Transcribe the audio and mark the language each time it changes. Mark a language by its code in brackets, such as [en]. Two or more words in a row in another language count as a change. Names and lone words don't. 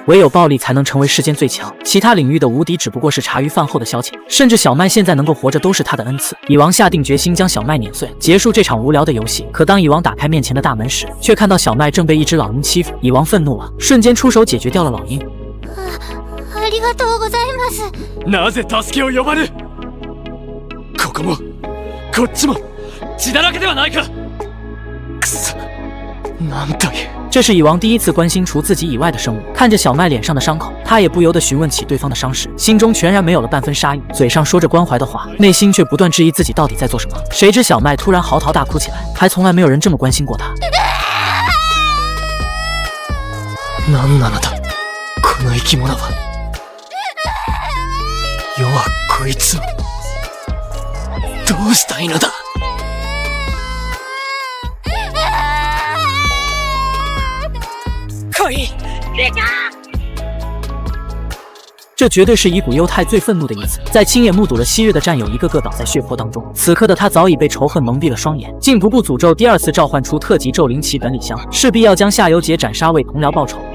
[zh] 唯有暴力才能成为世间最强，其他领域的无敌只不过是茶余饭后的消遣。甚至小麦现在能够活着都是他的恩赐。蚁王下定决心将小麦碾碎，结束这场无聊的游戏。可当蚁王打开面前的大门时，却看到小麦正被一只老鹰欺负。蚁王愤怒了，瞬间出手解决掉了老鹰。 [ja] ありがとうございます。なぜ助けを呼ばぬ？ここもこっちも血だらけではないか。くそ、なんという。 [zh] 这是蚁王第一次关心除自己以外的生物。看着小麦脸上的伤口，他也不由得询问起对方的伤势，心中全然没有了半分杀意，嘴上说着关怀的话，内心却不断质疑自己到底在做什么。谁知小麦突然嚎啕大哭起来，还从来没有人这么关心过他。 [ja] 何なのだ、この生き物は。世はこいつをどうしたいのだ。 [zh] 可以，别打！这绝对是乙骨忧太最愤怒的一次，在亲眼目睹了昔日的战友一个个倒在血泊当中，此刻的他早已被仇恨蒙蔽了双眼，竟不顾诅咒，第2次召唤出特级咒灵骑本里香，势必要将夏油杰斩杀为同僚报仇。